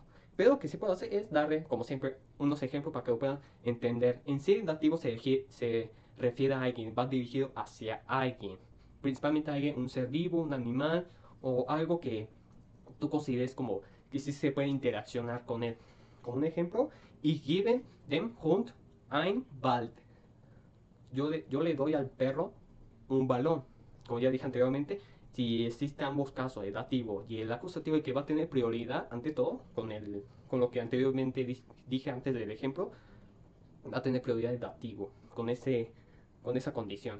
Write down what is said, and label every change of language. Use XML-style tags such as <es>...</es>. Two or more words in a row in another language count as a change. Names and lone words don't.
<es>Pero lo que sí puedo hacer es darle, como siempre, unos ejemplos para que lo puedan entender. En sí, el dativo se refiere a alguien, va dirigido hacia alguien. Principalmente a alguien, un ser vivo, un animal o algo que tú consideres como que sí se puede interaccionar con él. Como un ejemplo,</es> <de>ich gebe dem Hund ein Ball.</de> <es>Yo le doy al perro un balón. Como ya dije anteriormente, si existen ambos casos, el dativo y el acusativo, el que va a tener prioridad ante todo, con lo que anteriormente dije antes del ejemplo, va a tener prioridad el dativo, con esa condición.</es>